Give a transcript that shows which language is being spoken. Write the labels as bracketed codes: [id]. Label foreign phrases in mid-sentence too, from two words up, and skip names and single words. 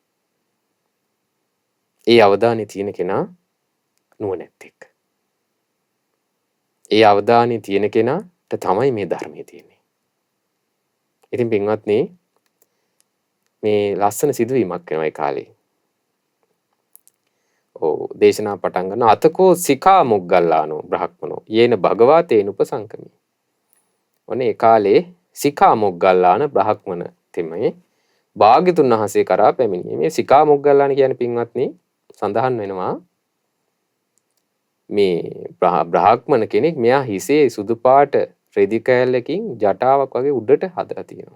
[si] ඒ අවධානය තියෙන කෙනා නුවණැත්තෙක්. ඒ අවධානය තියෙන කෙනාට තමයි මේ ධර්මයේ තියෙන්නේ. ඉතින් පින්වත්නි මේ ලස්සන සිදුවීමක් වෙනවා ඒ කාලේ. දේශනා පටන් ගන්න [pi] අතකෝ සිකා මොග්ගල්ලානෝ බ්‍රහ්මනෝ යේන භගවා තේන උපසංකමි. [si] ඔනේ ඒ කාලේ සිකා මොග්ගල්ලාන බ්‍රහ්මන තෙමේ භාග්‍යතුන් වහන්සේ කරා පැමිණියේ. මේ සිකා මොග්ගල්ලාන කියන්නේ පින්වත්නි සඳහන් වෙනවා මේ බ්‍රහ්මන කෙනෙක් මෙයා හිසේ සුදු පාට රෙදි කෑල්ලකින් ජටාවක් වගේ උඩට හදලා තියෙනවා.